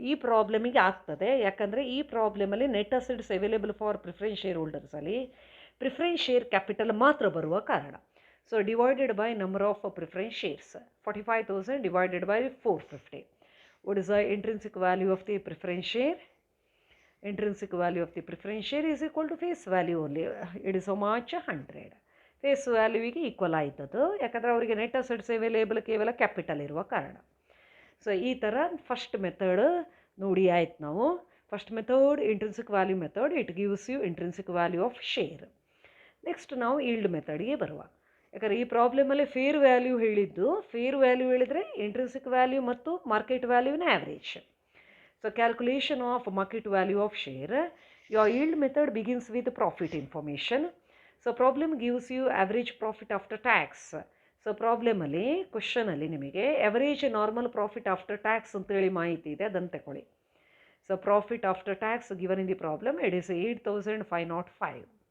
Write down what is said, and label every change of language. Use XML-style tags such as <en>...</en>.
<kn>ಈ ಪ್ರಾಬ್ಲಮಿಗೆ ಆಗ್ತದೆ, ಯಾಕಂದರೆ ಈ ಪ್ರಾಬ್ಲಮಲ್ಲಿ net assets available for preference share ಹೋಲ್ಡರ್ಸಲ್ಲಿ preference share capital ಮಾತ್ರ ಬರುವ ಕಾರಣ.</kn> <en>So divided by number of preference shares 45,000 divided by 450. What is the intrinsic value of the preference share? Intrinsic value of the preference share is equal to face value only. It is how much? 100.</en> <kn>Face ವ್ಯಾಲ್ಯೂವಿಗೆ equal ಆಯ್ತದು, ಯಾಕಂದರೆ ಅವರಿಗೆ net assets available ಕೇವಲ capital ಇರುವ ಕಾರಣ. So ಈ ಥರ first method ನೋಡಿ ಆಯ್ತು ನಾವು.</kn> <en>First method intrinsic value method, it gives you intrinsic value of share.</en> <kn>Next ನಾವು ಈಲ್ಡ್ ಮೆಥಡ್ಗೆ ಬರುವ. ಯಾಕಂದರೆ ಈ ಪ್ರಾಬ್ಲಮಲ್ಲಿ ಫೇರ್ ವ್ಯಾಲ್ಯೂ ಹೇಳಿದ್ದು, ಫೇರ್ ವ್ಯಾಲ್ಯೂ ಹೇಳಿದರೆ ಇಂಟ್ರೆನ್ಸಿಕ್ ವ್ಯಾಲ್ಯೂ ಮತ್ತು market ವ್ಯಾಲ್ಯೂನ average.</kn> <en>So calculation of market value of share, your yield method begins with profit information. So problem gives you average profit after tax.</en> <kn>So problem ಅಲ್ಲಿ question ಅಲ್ಲಿ ನಿಮಗೆ average normal profit after tax ಅಂತೇಳಿ ಮಾಹಿತಿ ಇದೆ, ಅದನ್ನು ತಗೊಳ್ಳಿ.</kn> <en>So profit after tax given in the problem, it is 8,505.</en>